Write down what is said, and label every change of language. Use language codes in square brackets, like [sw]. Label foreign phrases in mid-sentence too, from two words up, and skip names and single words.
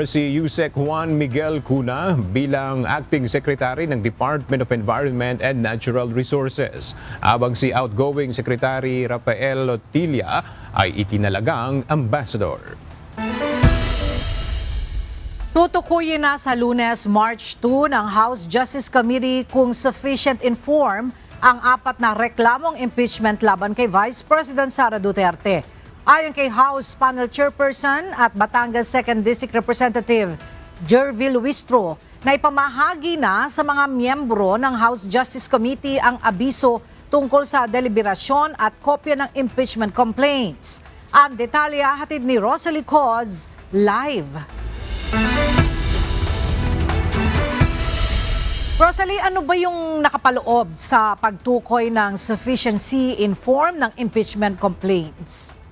[tl] si Yusek Juan Miguel Cuna bilang Acting Secretary ng Department of Environment and Natural Resources, habang si outgoing Secretary Rafael Lotilla ay itinalagang Ambassador. Tutukuyin na sa Lunes, March 2 ng House Justice Committee kung [en] sufficient inform [tl] ang 4 na reklamong impeachment laban kay Vice President Sara Duterte. Ayon kay House Panel Chairperson at Batangas 2nd District Representative Jervy Luistro, na ipamahagi na sa mga miyembro ng House Justice Committee ang abiso tungkol sa deliberasyon at kopya ng [en] impeachment complaints. [tl] Ang detalye hatid ni Rosalie Coz live. Rosalie, ano ba yung nakapaloob sa pagtukoy ng [en] sufficiency in form [tl] ng [en] impeachment complaints?